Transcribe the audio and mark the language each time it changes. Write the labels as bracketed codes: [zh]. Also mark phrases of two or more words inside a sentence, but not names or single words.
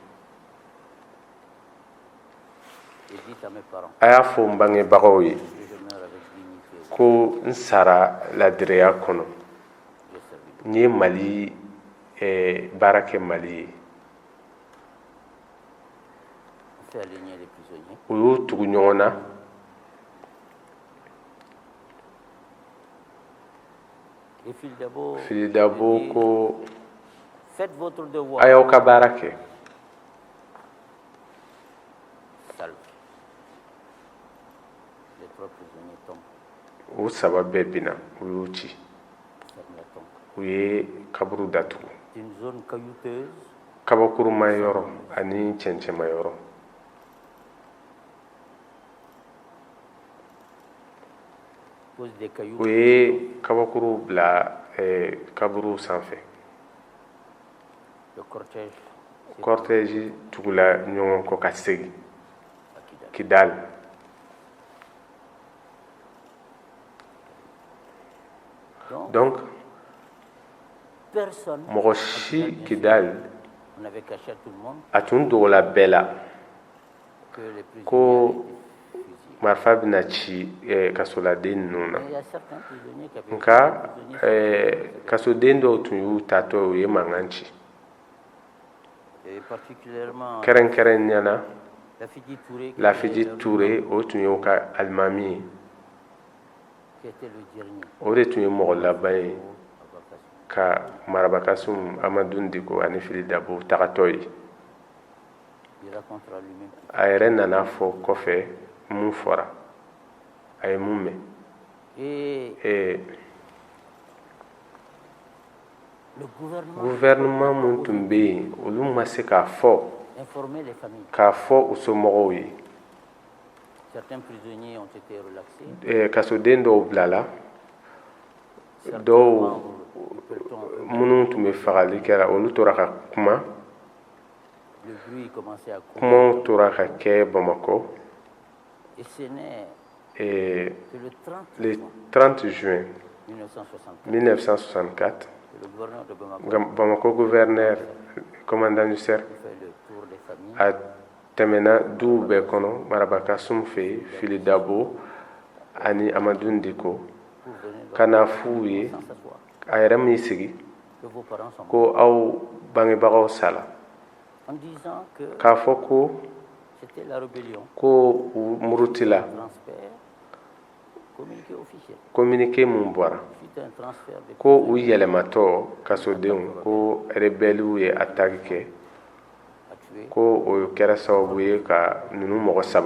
[bm] a y'a fɔ n bangebagaw ye ko n sara ladiriya kɔnɔ n ye Mali baara kɛ Mali ye u y'u tugu ɲɔgɔn na Filidabo ko [fr] Faites votre devoir. [bm] a y'aw ka baara kɛ. [fr] Salve. Les 3 prisonniers tombent. [bm] O 3 bɛɛ binna u y'u ci. [fr] Ferme la tombe. [bm] U ye kaburu datugu. [fr] C'est une zone caillouteuse. [bm] Kabakuruma yɔrɔ ani cɛncɛnma yɔrɔ. [fr] Pose des cailloux. [bm] U ye kabakuru bila kaburu sanfɛ. [fr] Le cortège. [bm] Cortège tugula ɲɔgɔn kɔ ka segin Kidal. [fr] Donc Personne. [bm] mɔgɔ si Kidal [fr] On avait caché à tout le monde [bm] a tun dogola bɛɛ la [fr] que les prisonniers [bm] ko [fr] étaient fusillés. [bm] marifa bɛna ci kasoladen ninnu na. [fr] Mais il y a certains prisonniers qui avaient [bm] Nka [fr] été prisonniers. [bm] kasoden dɔw tun y'u tatɔ u ye mankan ci. [fr] Et particulièrement [bm] Kɛrɛnkɛrɛnniyala Lafidi Touré, Lafidi Touré o tun y'u ka alimami ye. [fr] qui était le dernier. [bm] O de tun ye mɔgɔ laban ye ka Marabakasum Amadou Diko ani Fili Dabo tagatɔ ye. [fr] Il racontera lui-même. [bm] A yɛrɛ nana fɔ kɔfɛ mun fɔra a ye mun mɛn. [fr] Et le [bm] gouvernement mun tun bɛ yen olu ma se k'a fɔ [fr] informer les familles. [bm] k'a fɔ u somɔgɔw ye. [fr] Certains prisonniers ont été relaxés. [bm] Kasoden dɔw bilala dɔw minnu tun bɛ fagali kɛra olu tora ka kuma. [fr] Le bruit commençait à courir. [bm] Kumaw tora ka kɛ Bamako. [fr] Et ce n'est Et que le 30 juin 1964, 1964, le gouverneur de Bamako Bamako gouverneur, commandant du cercle, fait le tour des familles. [bm] a tɛmɛna duw bɛɛ kɔnɔ Marabakasum fɛ yen, Fili Dabo ani Amadou Diko [fr] Pour venir [bm] ka na f'u ye [fr] sans s'asseoir. [bm] a yɛrɛ min sigi [fr] Que vos parents sont morts. [bm] ko aw bangebagaw sala [fr] En disant que [bm] k'a fɔ ko [fr] c'était la rébellion. [bm] u murutila [fr] Transfert communiqué officiel. [bm] communiqué mun bɔra [fr] Suite à un transfert de [bm] ko u yɛlɛmatɔ kasodenw ko rebelliw ye attaque kɛ [fr] à tuer. [bm] ko o kɛra sababu ye ka ninnu mɔgɔ 3